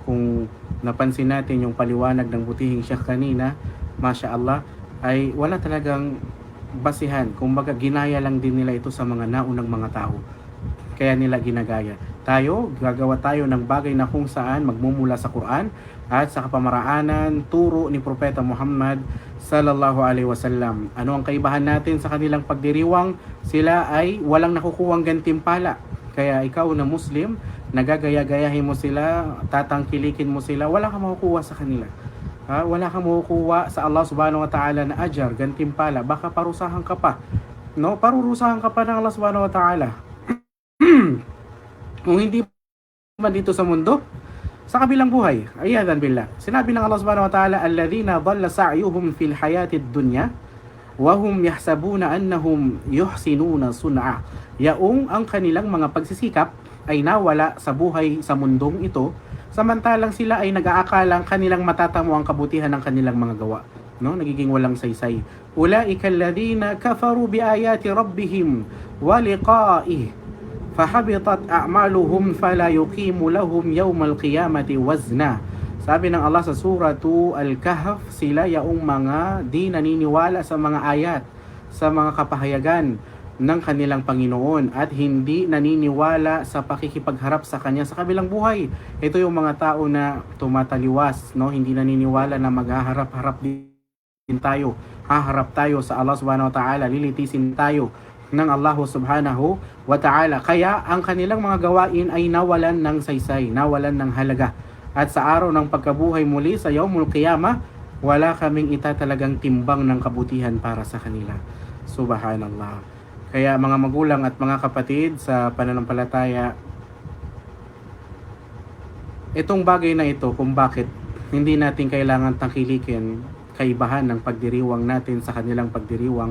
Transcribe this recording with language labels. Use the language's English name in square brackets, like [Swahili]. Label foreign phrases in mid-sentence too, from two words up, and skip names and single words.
[Filipino] Kung napansin natin yung paliwanag ng butihing Sheikh kanina, [Arabic] ما شاء الله, [Filipino] ay wala talagang basihan. Kumbaga ginaya lang din nila ito sa mga naunang mga tao, kaya nila ginagaya. Tayo, gagawa tayo ng bagay na kung saan magmumula sa Quran at sa kapamaraanan turo ni Propeta Muhammad [Arabic] صلى الله عليه وسلم. [Filipino] Ano ang kaibahan natin sa kanilang pagdiriwang? Sila ay walang nakukuhang gantimpala. Kaya ikaw na Muslim, nagagaya-gayahin mo sila, tatangkilikin mo sila, wala kang makukuha sa kanila. Wala kang makukuha sa Allah [Arabic] سبحانه وتعالى [Filipino] na ajar, gantimpala. Baka parusahan ka pa. No? Parurusahan ka pa ng Allah [Arabic] سبحانه وتعالى. [Filipino] Kung hindi man dito sa mundo, sa kabilang buhay. Ayan billah. Sinabi ng Allah [Arabic] سبحانه وتعالى، الذين ضل سعيهم في الحياة الدنيا وهم يحسبون أنهم يحسنون صنعا. [Filipino] Yaong ang kanilang mga pagsisikap ay nawala sa buhay sa mundong ito, samantalang sila ay nag-aakalang kanilang matatamo ang kabutihan ng kanilang mga gawa. No, nagiging walang saysay. [Arabic] أولئك الذين كفروا بآيات ربهم ولقائه فحبطت أعمالهم فلا نقيم لهم يوم القيامة وزنا. [Filipino] Sabi ng Allah sa suratu Al-Kahf, sila yaong mga di naniniwala sa mga ayat, sa mga kapahayagan ng kanilang Panginoon at hindi naniniwala sa pakikipagharap sa Kanya sa kabilang buhay. Ito yung mga tao na tumataliwas, no? Hindi naniniwala na maghaharap-harap din tayo. Haharap tayo sa Allah [Arabic] سبحانه وتعالى, [Filipino] lilitisin tayo ng Allah [Arabic] سبحانه وتعالى. [Filipino] Kaya ang kanilang mga gawain ay nawalan ng saysay, nawalan ng halaga. At sa araw ng pagkabuhay muli sa [Arabic] يوم القيامة, [Filipino] wala kaming itatalagang timbang ng kabutihan para sa kanila. Subhanallah. Kaya mga magulang at mga kapatid sa pananampalataya, itong bagay na ito kung bakit hindi natin kailangan tangkilikin kaibahan ng pagdiriwang natin sa kanilang pagdiriwang.